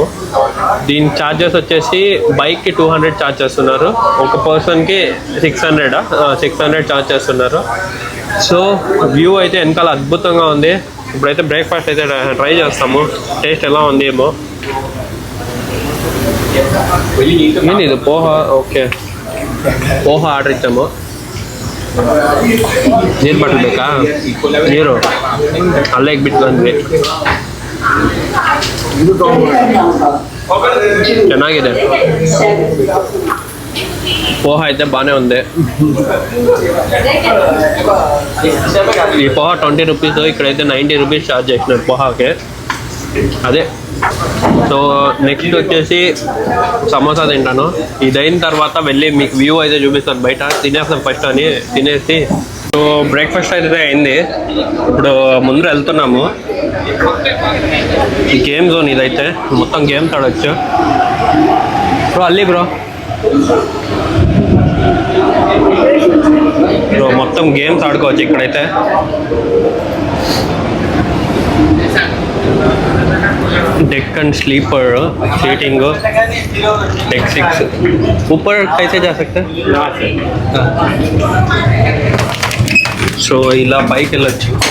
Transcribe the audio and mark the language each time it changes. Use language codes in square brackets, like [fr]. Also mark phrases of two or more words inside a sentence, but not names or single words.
[te] దీని ఛార్జెస్ వచ్చేసి బైక్కి 200 ఛార్జ్ చేస్తున్నారు, ఒక పర్సన్కి 600 ఛార్జ్ చేస్తున్నారు. [en] so view [te] అయితే వెనకాల అద్భుతంగా ఉంది. ఇప్పుడైతే బ్రేక్ఫాస్ట్ అయితే ట్రై చేస్తాము, టేస్ట్ ఎలా ఉంది ఏమో. ఏంటి ఇది పోహా? ఓకే, పోహా ఆర్డర్ ఇచ్చాము. [kn] ನೀರು ಬಾಟಲ್ ಬೇಕಾ? ನೀರು ಅಲ್ಲೇ ಬಿಟ್ಕೊಂಡ್ವಿ. ಚೆನ್ನಾಗಿದೆ [te] పోహా అయితే బాగానే ఉంది. ఈ పోహా 20 రూపీస్, ఇక్కడైతే 90 [en] rupees charge [te] చేసినారు పోహాకి. అదే. [en] so next [te] వచ్చేసి సమోసా తింటాను. ఇది అయిన తర్వాత వెళ్ళి మీకు వ్యూ అయితే చూపిస్తాను. బయట తినేస్తాం ఫస్ట్ అని తినేసి. [en] so breakfast [te] అయితే అయింది, ఇప్పుడు ముందు వెళ్తున్నాము. [en] game zone [te] ఇదైతే మొత్తం గేమ్స్ ఆడవచ్చు. బ్రో అల్లి బ్రో మొత్తం గేమ్స్ ఆడుకోవచ్చు ఇక్కడైతే. [hi] डेक्कन [en] sleeper seating deck [hi] 6 ऊपर कैसे जा सकते हैं? [te] सो ఇలా పైకి వెళ్ళొచ్చు.